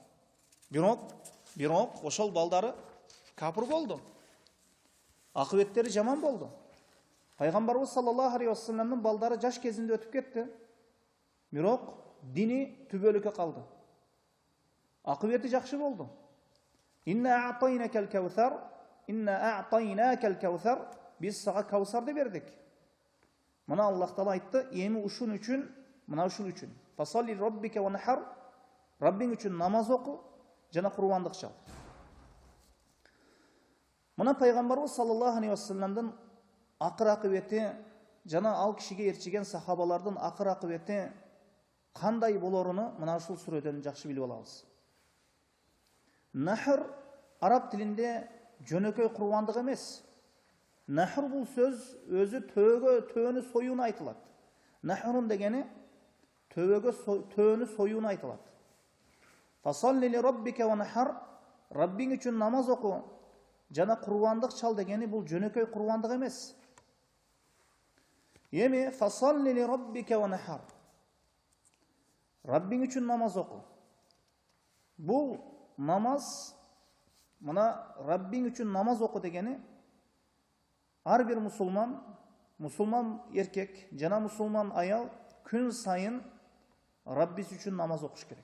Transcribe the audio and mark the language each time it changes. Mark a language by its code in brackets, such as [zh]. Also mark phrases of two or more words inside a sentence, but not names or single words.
[ky] Бирок ошол балдары капыр болду. Акыбеттери жаман болду. Пайгамбарыбыз [ar] صلى الله عليه وسلم [ky] балдары жаш кезинде өтүп кетти. Бирок дини түбөлүккө калды. Акыбети жакшы болду. [ar] إنا أعطيناك الكوثر، إنا أعطيناك الكوثر, [ky] биз сага кавсарды бердик. Мына Аллах Таала айтты, еми ушун үчүн, мына ушул үчүн. [ar] فصل ربك وانحر, [ky] Раббиң үчүн намаз оку, жана курбандык чал. Мына пайгамбарыбыз [ar] صلى الله عليه وسلم [ky] акыр акыбети жана ал кишиге ээрчиген сахабалардын акыр акыбети кандай болоруну мына ушул сүрөдөн жакшы билип алабыз. Нахр араб тилинде жөнөкөй курбандык эмес. Нахр бул сөз өзү төөнү союуну айтылат. Нахрун дегени төөнү союуну айтылат. [ar] فصل لربك وانحر, [ky] Раббиң үчүн намаз оку жана курбандык чал дегени бул жөнөкөй курбандык эмес. [ar] Эми فصل لربك وانحر, [ky] Раббиң үчүн намаз оку. Бул намаз, мына Раббиң үчүн намаз оку дегени ар бир мусулман эркек жана мусулман аял күн сайын Раббиси үчүн намаз окуш керек.